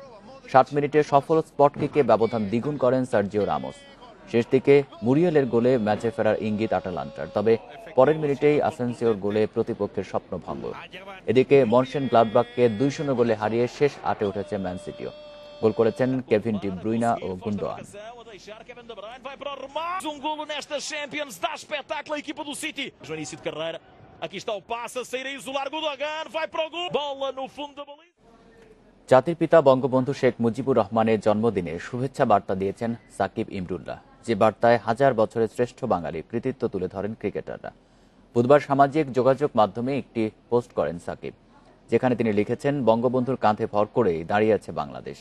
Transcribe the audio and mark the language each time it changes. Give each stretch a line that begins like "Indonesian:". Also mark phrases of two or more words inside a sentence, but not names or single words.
Bangla: 60 মিনিটে সফল স্পট কিকে ব্যবধান দ্বিগুণ করেন সার্জিও রামোস। শেষ দিকে মুরিয়েলের গোলে ম্যাচে ফেরার ইঙ্গিত আটালান্টার, তবে পরের মিনিটেই আসেনসিওর গোলে প্রতিপক্ষের স্বপ্নভঙ্গ। এদিকে মনশেন গ্লাডবাখকে 2-0 গোলে হারিয়ে শেষ 8-এ উঠেছে ম্যান সিটিও। গোল করেছেন কেভিন ডি ব্রুইনা ও গুন্ডোয়ান।
Portuguese: golo nesta Champions, dá espetáculo a equipa do City. No início de carreira, aqui está o passe a sair a isolar Gundogan, vai para o gol, bola no fundo da baliza.
Bangla: জাতির পিতা বঙ্গবন্ধু শেখ মুজিবুর রহমানের জন্মদিনে শুভেচ্ছা বার্তা দিয়েছেন সাকিব ইমরুল্লাহ, যে বার্তায় হাজার বছরের শ্রেষ্ঠ বাঙালির কৃতিত্ব তুলে ধরেন ক্রিকেটাররা। বুধবার সামাজিক যোগাযোগ মাধ্যমে একটি পোস্ট করেন সাকিব, যেখানে তিনি লিখেছেন, বঙ্গবন্ধুর কাঁধে ভর করেই দাঁড়িয়ে আছে বাংলাদেশ।